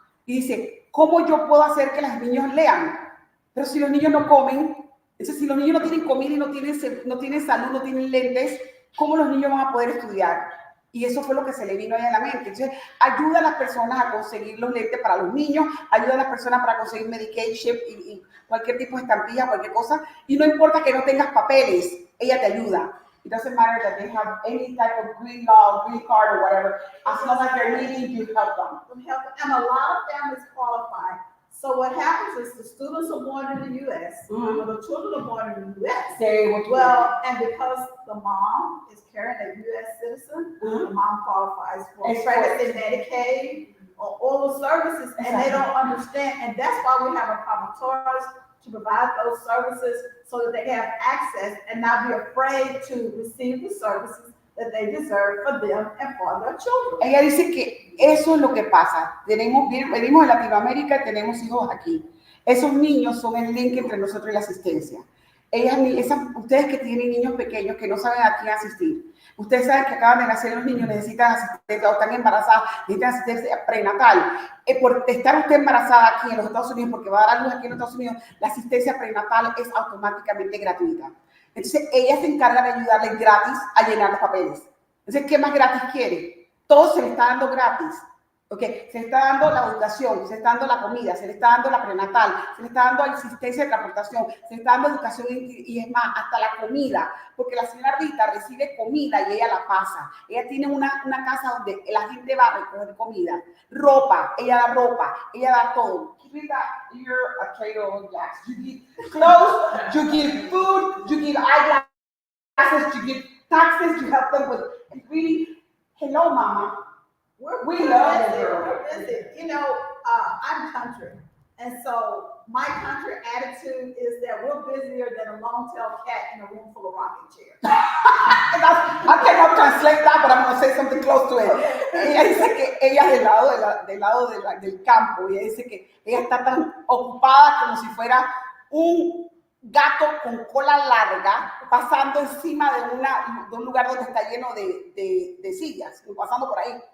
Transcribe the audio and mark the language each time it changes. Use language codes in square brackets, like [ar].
[es] Y dice, ¿cómo yo puedo hacer que los niños lean? Pero si los niños no comen, entonces si los niños no tienen comida y no tienen salud, no tienen lentes, ¿cómo los niños van a poder estudiar? Y eso fue lo que se le vino ahí a la mente. Entonces, ayuda a las personas a conseguir los lentes para los niños, ayuda a las personas para conseguir medication y cualquier tipo de estampilla, cualquier cosa. Y no importa que no tengas papeles, ella te ayuda. [en] It doesn't matter that they have any type of green law, green card or whatever. As long as they're needing, you help them. And a lot of families qualify. So what happens is the students are born in the U.S., or the children are born in the U.S. Well, and because the mom is carrying a U.S. citizen, the mom qualifies for pregnancy, Medicaid, or all the services, and they don't understand. And that's why we have a promotorious to provide those services so that they can have access and not be afraid to receive the services that they deserve for them and for their children. [es] Ella dice que eso es lo que pasa. Venimos de Latinoamérica y tenemos hijos aquí. Esos niños son el link entre nosotros y la asistencia. Ustedes que tienen niños pequeños que no saben a quién asistir, ustedes saben que acaban de nacer los niños, necesitan asistencia o están embarazadas, necesitan asistencia prenatal. Por estar usted embarazada aquí en los Estados Unidos, porque va a dar a luz aquí en los Estados Unidos, la asistencia prenatal es automáticamente gratuita. Entonces, ella se encarga de ayudarle gratis a llenar los papeles. Entonces, ¿qué más gratis quiere? Todo se le está dando gratis. ¿Okay? Se le está dando la educación, se le está dando la comida, se le está dando la prenatal, se le está dando asistencia de transportación, se le está dando educación y es más, hasta la comida. Porque la señora Rita recibe comida y ella la pasa. Ella tiene una casa donde la gente va a recoger comida. Ropa, ella da todo. [en] Rita, you're a trader on jacks. You give clothes, you give food, you give eyeglasses, you give taxes, you help them with really, hello, mama. We love busy. it. We're busy. You know, I'm country. And so my country attitude is that we're busier than a long-tailed cat in a room full of rocking chairs. I cannot translate that, but I'm going to say something close to it. [es] Ella dice que ella es del lado del campo. Y ella dice que ella está tan ocupada como si fuera un gato con cola larga pasando encima de un lugar donde está lleno de sillas, pasando por ahí.